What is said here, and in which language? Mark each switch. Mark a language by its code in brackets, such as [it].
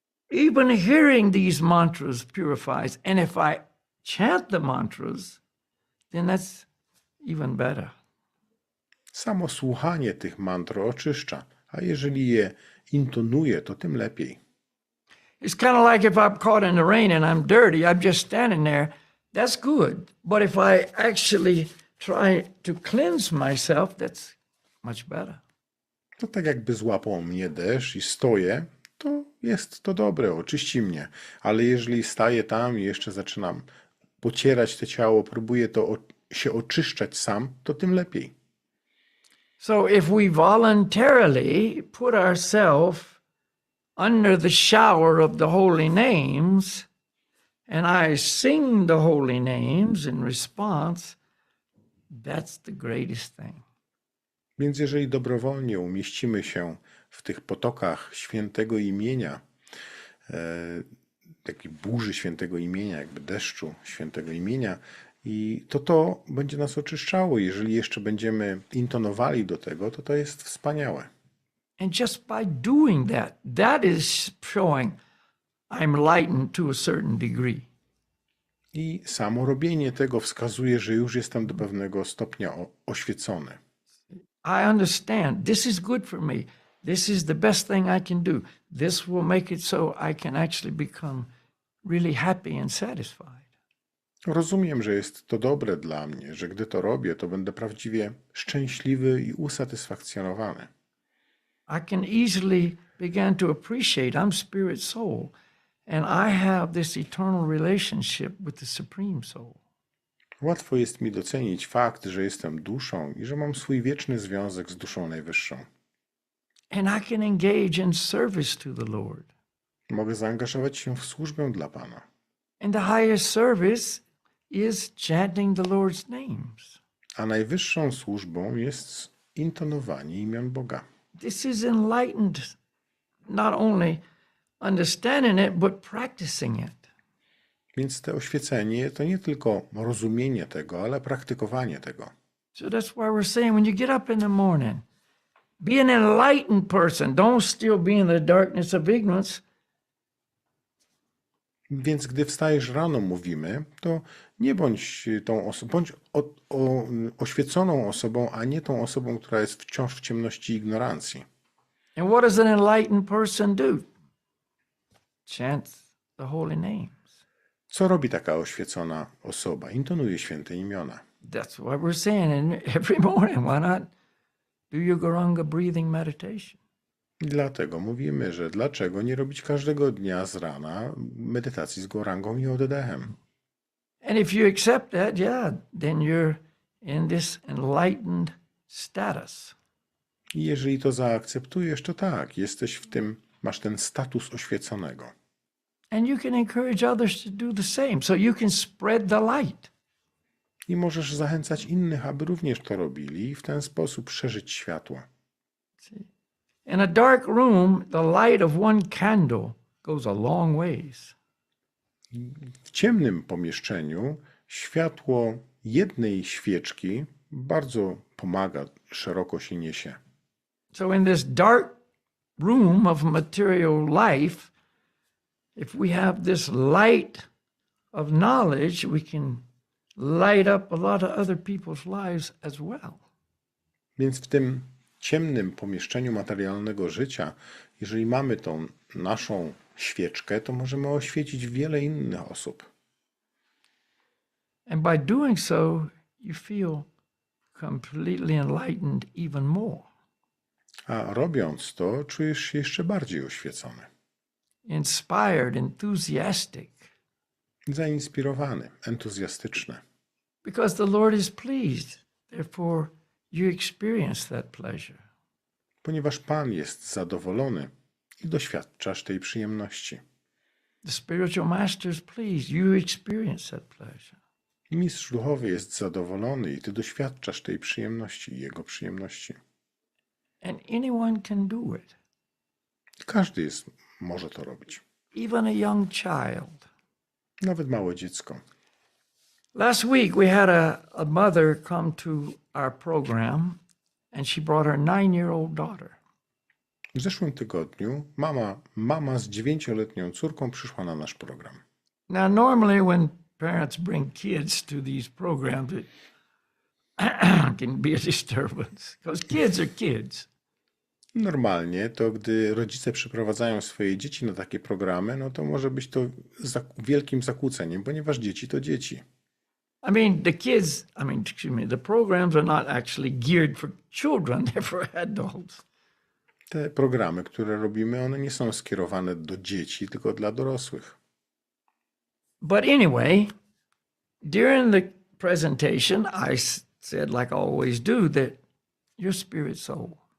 [en] Even hearing these mantras purifies. And if I chant the mantras, then that's even better. [pl] Samo słuchanie tych mantr oczyszcza, a jeżeli je intonuje, to tym lepiej. [en] It's kind of like if I'm caught in the rain and I'm dirty, I'm just standing there. That's good. But if I actually try to cleanse myself, that's much better. [pl] To tak jakby złapał mnie deszcz i stoję, to jest to dobre, oczyści mnie. Ale jeżeli staję tam i jeszcze zaczynam pocierać to ciało, próbuję się oczyszczać sam, to tym lepiej. [en] So if we voluntarily put ourselves under the shower of the holy names, and I sing the holy names in response, that's the greatest thing. [pl] Więc jeżeli dobrowolnie umieścimy się w tych potokach świętego imienia, takiej burzy świętego imienia, jakby deszczu świętego imienia, i to będzie nas oczyszczało. Jeżeli jeszcze będziemy intonowali do tego, to jest wspaniałe. [en] And just by doing that, that is showing I'm lightened to a certain degree. [pl] I samo robienie tego wskazuje, że już jestem do pewnego stopnia oświecony. [en] I understand this is good for me. This is the best thing I can do. This will make it so I can actually become really happy and satisfied. [pl] Rozumiem, że jest to dobre dla mnie, że gdy to robię, to będę prawdziwie szczęśliwy i usatysfakcjonowany. [en] I can easily begin to appreciate I'm spirit soul and I have this eternal relationship with the supreme soul. [pl] Łatwo jest mi docenić fakt, że jestem duszą i że mam swój wieczny związek z duszą najwyższą. [en] And I can engage in service to the Lord. [pl] Mogę zaangażować się w służbę dla Pana. [en] And the highest service is chanting the Lord's names. [pl] A najwyższą służbą jest intonowanie imion Boga. [en] This is enlightened, not only understanding it, but practicing it. [pl] Więc to oświecenie to nie tylko rozumienie tego, ale praktykowanie tego. [en] So that's why we're saying when you get up in the morning, be an enlightened person. Don't still be in the darkness of ignorance. [pl] Więc gdy wstajesz rano, mówimy, to nie bądź tą osobą, bądź oświeconą osobą, a nie tą osobą, która jest wciąż w ciemności i ignorancji. [en] And what does an enlightened person do? Chant the holy names. [pl] Co robi taka oświecona osoba? Intonuje święte imiona. [en] That's what we're saying. And every morning, why not do your Guranga breathing meditation? [pl] I dlatego mówimy, że dlaczego nie robić każdego dnia z rana medytacji z gorangą i oddechem. [en] And if you accept that, yeah, then you're in this enlightened status. [pl] I jeżeli to zaakceptujesz, to tak, jesteś w tym, masz ten status oświeconego. [en] And you can encourage others to do the same, so you can spread the light. [pl] I możesz zachęcać innych, aby również to robili i w ten sposób szerzyć światło. [en] In a dark room, the light of one candle goes a long ways. [pl] W ciemnym pomieszczeniu światło jednej świeczki bardzo pomaga, szeroko się niesie. [en] So in this dark room of material life, if we have this light of knowledge, we can light up a lot of other people's lives as well. [pl] Więc w tym ciemnym pomieszczeniu materialnego życia, jeżeli mamy tą naszą świeczkę, to możemy oświecić wiele innych osób. [en] And by doing so, you feel completely enlightened even more. [pl] A robiąc to, czujesz się jeszcze bardziej oświecony, [en] Inspired, enthusiastic, [pl] zainspirowany, entuzjastyczny. [en] because the Lord is pleased. Therefore, you experience that pleasure. [pl] Ponieważ Pan jest zadowolony i doświadczasz tej przyjemności. [en] The spiritual master is pleased. You experience that pleasure. [pl] Mistrz duchowy jest zadowolony i ty doświadczasz tej przyjemności i jego przyjemności. [en] And anyone can do it, [pl] Każdy może to robić. [en] even a young child. [pl] Nawet małe dziecko. [en] Last week, we had a mother come to our program, and she brought her 9-year-old daughter. [pl] W zeszłym tygodniu mama z 9-letnią córką przyszła na nasz program. [en] Now, normally when parents bring kids to these programs, it can be a disturbance because kids are kids. [pl] Normalnie to, gdy rodzice przyprowadzają swoje dzieci na takie programy, no to może być to wielkim zakłóceniem, ponieważ dzieci to dzieci. [en] The programs are not actually geared for children, they're for adults. [pl] Te programy, które robimy, one nie są skierowane do dzieci, tylko dla dorosłych. [en] But anyway, during the presentation, I said, like I always do, that your spirit soul.